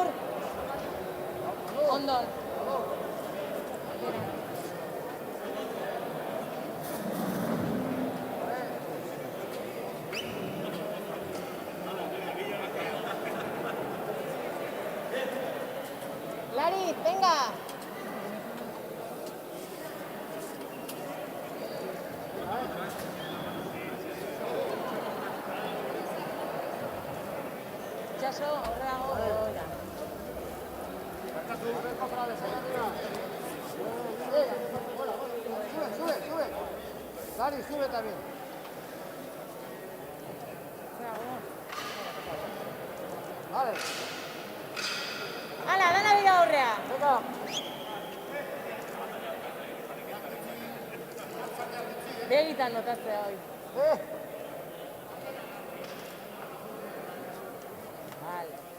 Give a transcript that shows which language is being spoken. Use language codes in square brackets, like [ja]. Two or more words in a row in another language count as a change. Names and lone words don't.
[eu] Ondo. Lari, venga. Itxaso, horreago. [es] Sube. Lari, sube también. Vale. [eu] Hala, dana dira aurrea. Begitan notatzea hoi. [es] Vale.